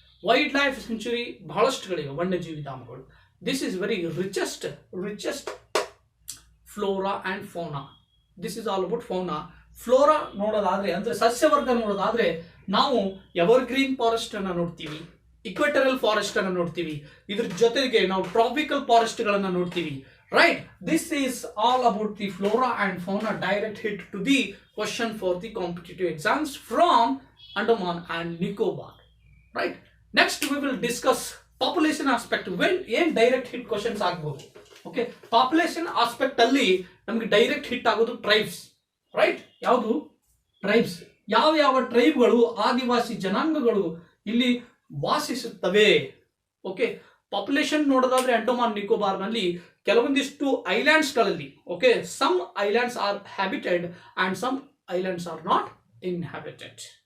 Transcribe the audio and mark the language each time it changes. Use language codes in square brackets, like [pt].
[kn] Wild life century ಬಹಳಷ್ಟುಗಳಿವೆ, ವನ್ಯಜೀವಿ ಧಾಮಗಳು. [en] This is very richest flora and fauna. This is all about fauna. [kn] Flora ನೋಡೋದಾದ್ರೆ ಅಂದ್ರೆ ಸಸ್ಯವರ್ಗ ನೋಡೋದಾದ್ರೆ ನಾವು evergreen forest ಅನ್ನ ನೋಡ್ತೀವಿ, ಇಕ್ವೆಟರಲ್ ಫಾರೆಸ್ಟ್ ಅನ್ನ ನೋಡ್ತೀವಿ. ಇದ್ರ ಜೊತೆಗೆ ನಾವು ಟ್ರಾಪಿಕಲ್ ಫಾರೆಸ್ಟ್ ಗಳನ್ನ ನೋಡ್ತೀವಿ. [en] Right, this is all about the flora and fauna. Direct hit to the question for the competitive exams from Andaman and Nicobar. Right, next we will discuss population aspect. When direct hit questions ಆಗಬಹುದು. [kn] Okay, population aspect ಅಲ್ಲಿ ನಮಗೆ direct hit ಆಗೋದು tribes. Right, ಯಾವುದು? Tribes. ಯಾವ ಟ್ರೈಬ್ಗಳು, ಆದಿವಾಸಿ ಜನಾಂಗಗಳು ಇಲ್ಲಿ ವಾಸಿಸುತ್ತವೆ. Okay, population ನೋಡೋದಾದ್ರೆ ಅಂಡಮಾನ್ ನಿಕೋಬಾರ್ ನಲ್ಲಿ ಕೆಲವೊಂದಿಷ್ಟು ಐಲ್ಯಾಂಡ್ಸ್ ಗಳಲ್ಲಿ, okay, [en] Some islands are habited and some islands are not inhabited.